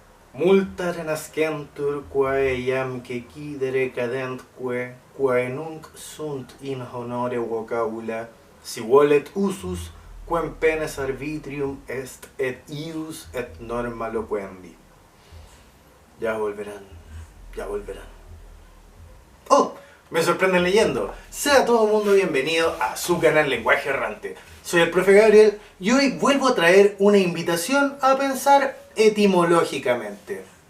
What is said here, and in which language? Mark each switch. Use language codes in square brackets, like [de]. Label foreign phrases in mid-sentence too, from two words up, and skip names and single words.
[la] Multa renascentur quae iam quae cadentque, quae nunc sunt in honore vocabula, si volet usus, quem penes arbitrium est et ius et norma loquendi. [es] Ya volverán, ya volverán. ¡Oh! Me sorprenden leyendo. Sea todo el mundo bienvenido a su canal Lenguaje Errante. Soy el profe Gabriel y hoy vuelvo a traer una invitación a pensar etimológicamente.